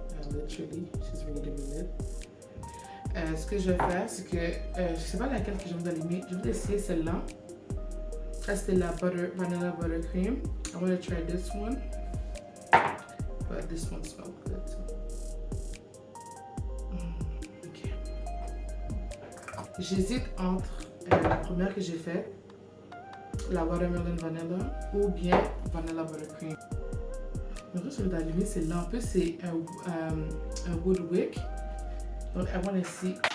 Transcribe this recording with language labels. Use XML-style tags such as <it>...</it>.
<en>Literally, she's ready to be lit.</en> <fr>Ce que je vais faire, c'est que je sais pas laquelle que je vais allumer. Je vais essayer celle-là. Ça c'était la vanilla buttercream.</fr> <en>I want to try this one, but this one smells good too. Okay.</en> <fr>J'hésite entre la première que j'ai faite, la watermelon vanilla, ou bien vanilla buttercream. Donc je vais allumer celle-là. En plus c'est un wood wick.</fr> <en>Donc I want to see.</en>